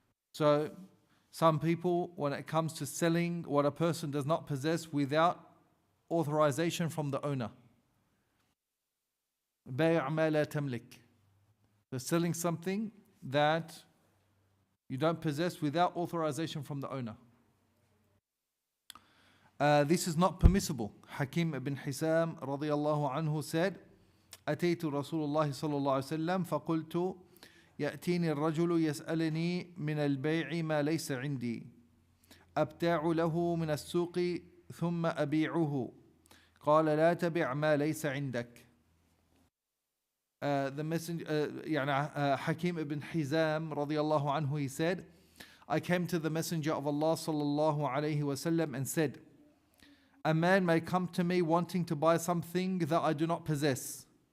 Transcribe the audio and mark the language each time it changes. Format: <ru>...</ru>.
<en>So some people, when it comes to selling what a person does not possess without authorization from the owner,</en> <ar>بَيْعْ مَا لَا تَمْلِكْ,</ar> <en>they're selling something that you don't possess without authorization from the owner. This is not permissible.</en> <ar>Hakim ibn Hizam radiyallahu anhu said, أتيت رسول الله صلى الله عليه وسلم فقلت يأتيني الرجل يسألني من البيع ما ليس عندي أبتاع له من السوق ثم أبيعه قال لا تبع ما ليس عندك.</ar> <en>The messenger, Hakim ibn Hizam radiyallahu anhu, he said, I came to the messenger of Allah sallallahu alayhi wasallam and said, a man may come to me wanting to buy something that I do not possess.</en>